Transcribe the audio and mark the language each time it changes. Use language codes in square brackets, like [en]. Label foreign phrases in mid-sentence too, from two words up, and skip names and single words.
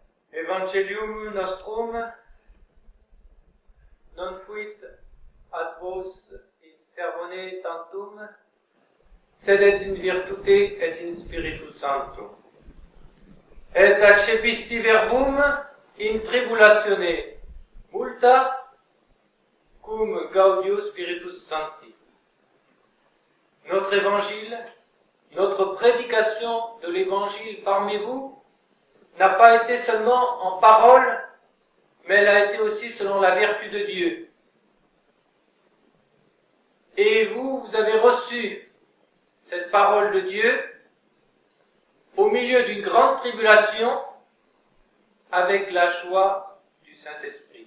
[la] Evangelium nostrum non fuit ad vos in sermone tantum, sed et in virtute et in Spiritu Sancto. Et accepisti verbum in tribulatione multa cum gaudio Spiritus Sancti. [fr] Notre évangile, notre prédication de l'évangile parmi vous n'a pas été seulement en parole, mais elle a été aussi selon la vertu de Dieu. Et vous avez reçu cette parole de Dieu au milieu d'une grande tribulation avec la joie du Saint-Esprit.